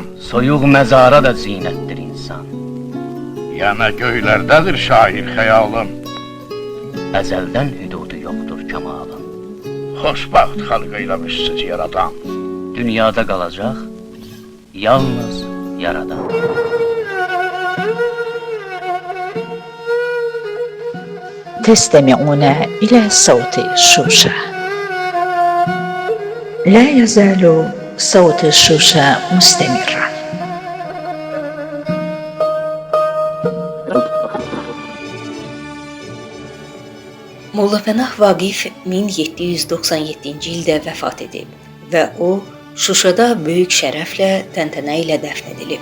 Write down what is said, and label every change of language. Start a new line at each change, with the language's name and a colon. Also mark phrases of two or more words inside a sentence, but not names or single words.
Azerbaijani: Soyuq məzara da zinətdir insan. Yana göylərdədir şair xəyalın. Əzəldən hüdudu yoxdur kəmalın. Xoşbaxt xalq eyləmişsiz yaradan. Dünyada qalacaq yalnız yaradan.
Arabic: تستمعون إلى صوت شوشة. لا يزال صوت شوشة مستمرا.
Azerbaijani: Molla Pənah Vaqif 1797-ci ildə vəfat edib və o Şuşada böyük şərəflə, təntənə ilə dəfn edilib.